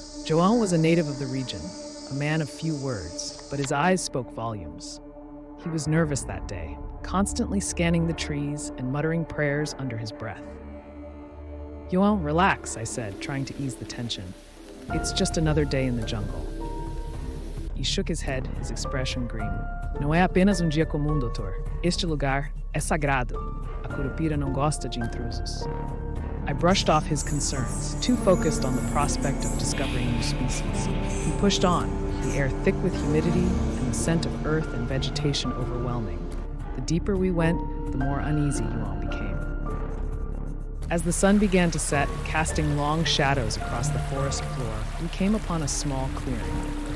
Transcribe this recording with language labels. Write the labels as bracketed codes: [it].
[en] João was a native of the region, a man of few words, but his eyes spoke volumes. He was nervous that day, constantly scanning the trees and muttering prayers under his breath. João, relax, I said, trying to ease the tension. It's just another day in the jungle. He shook his head, his expression grim. [pt] Não é apenas dia comum, doutor. Este lugar é sagrado. A Curupira não gosta de intrusos. [en] I brushed off his concerns, too focused on the prospect of discovering new species. He pushed on, the air thick with humidity and the scent of earth and vegetation overwhelming. The deeper we went, the more uneasy João became. As the sun began to set, casting long shadows across the forest floor, we came upon a small clearing.